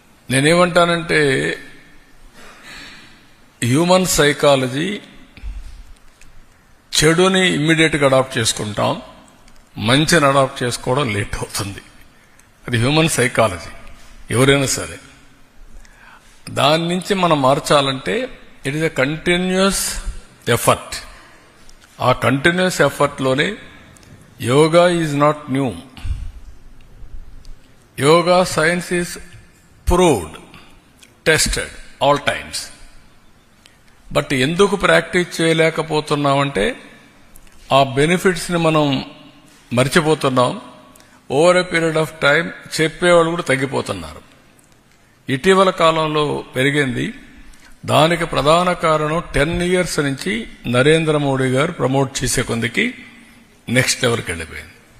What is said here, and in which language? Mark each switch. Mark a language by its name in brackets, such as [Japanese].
[Telugu] నేనేమంటానంటే human psychology చెడుని ఇమ్మీడియట్గా అడాప్ట్ చేసుకుంటాం, మంచిని అడాప్ట్ చేసుకోవడం లేట్ అవుతుంది. అది హ్యూమన్ సైకాలజీ. ఎవరైనా సరే దాని నుంచి మనం మార్చాలంటే [English] It is a continuous effort. [Telugu] ఆ continuous ఎఫర్ట్లోనే [English] Yoga is not new. Yoga science is proved, tested all times. [Telugu] But ఎందుకు ప్రాక్టీస్ చేయలేకపోతున్నామంటే ఆ బెనిఫిట్స్ని మనం మర్చిపోతున్నాం. [English] over a period of time [Telugu] చెప్పేవాళ్ళు కూడా తగ్గిపోతున్నారు. ఇటీవల కాలంలో పెరిగింది. దానికి ప్రధాన కారణం 10 years నుంచి నరేంద్ర మోడీ గారు ప్రమోట్ చేసే కొందికి నెక్స్ట్ లెవెల్కి వెళ్ళిపోయింది.